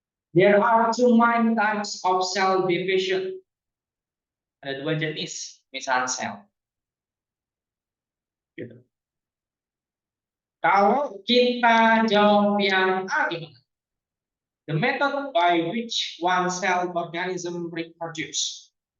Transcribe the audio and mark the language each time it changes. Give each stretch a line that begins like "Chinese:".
English: There are two main types of cell division.
Indonesian: Ada dua jenis pemisahan sel. Gitu. Kalau kita jawab yang A gimana?
English: The method by which one cell organism reproduce.